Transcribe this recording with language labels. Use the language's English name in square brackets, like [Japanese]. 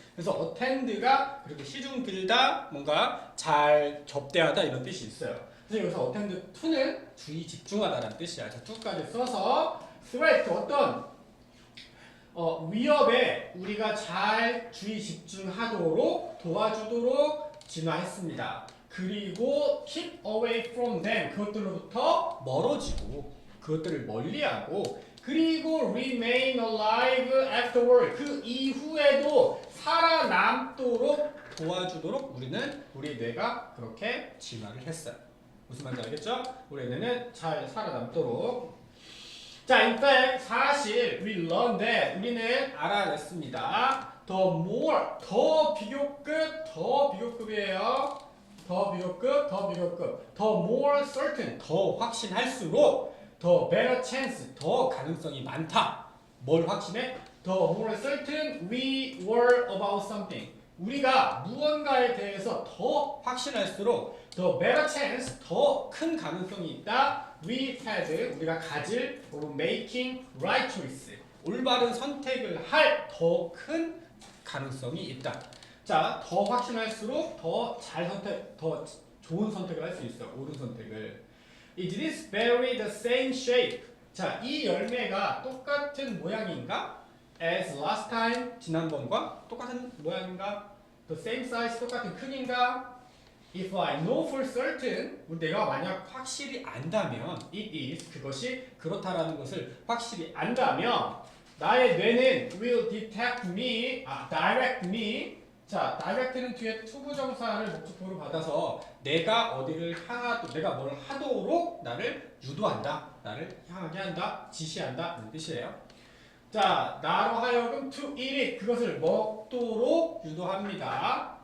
[Korean] 그래서 attend가 그렇게 시중 들다, 뭔가 잘 접대하다 이런 뜻이 있어요. 그래서 여기서 attend to는 주의 집중하다라는 뜻이야. 자, to까지 써서 threat 어떤 위협에 우리가 잘 주의 집중하도록 도와주도록 진화했습니다. [English] 그리고 keep away from them. [Korean] 그것들로부터 멀어지고 그것들을 멀리하고 그리고 [English] remain alive afterward. [Korean] 그 이후에도 살아남도록 도와주도록 우리 뇌가 그렇게 진화를 했어요. 무슨 말인지 알겠죠? 우리 뇌는 잘 살아남도록. [English] 자, in fact, [Korean] 사실 [English] we learned that [Korean] 우리는 알아냈습니다. [English] the more, [Korean] 더 비교급이에요. 더 비교급, [English] the more certain, [Korean] 더 확신할수록 [English] the better chance, [Korean] 더 가능성이 많다. 뭘 확신해? [English] The more certain we were about something. [Korean] 우리가 무언가에 대해서 더 확신할수록 [English] the better chance, [Korean] 더 큰 가능성이 있다. [English] We had, [Korean] 우리가 가질 [English] or making right choice, [Korean] 올바른 선택을 할 더 큰 가능성이 있다. 자, 더 확신할수록 더 좋은 선택을 할 수 있어. 옳은 선택을. [English] Is this berry the same shape? [Korean] 자, 이 열매가 똑같은 모양인가? [English] As last time, [Korean] 지난번과 똑같은 모양인가? [English] The same size, [Korean] 똑같은 크기인가? [English] If I know for certain, [Korean] 내가 만약 확실히 안다면, it is, 그것이 그렇다라는 것을 확실히 안다면, 나의 뇌는 [English] will detect me, direct me. [Korean] 자, direct는 뒤에 투부정사를 목적어로 받아서 내가 어디를 내가 뭘 하도록 나를 유도한다, 나를 향하게 한다, 지시한다 이런 뜻이에요. 자, 나로 하여금 [English] to eat it, [Korean] 그것을 먹도록 유도합니다.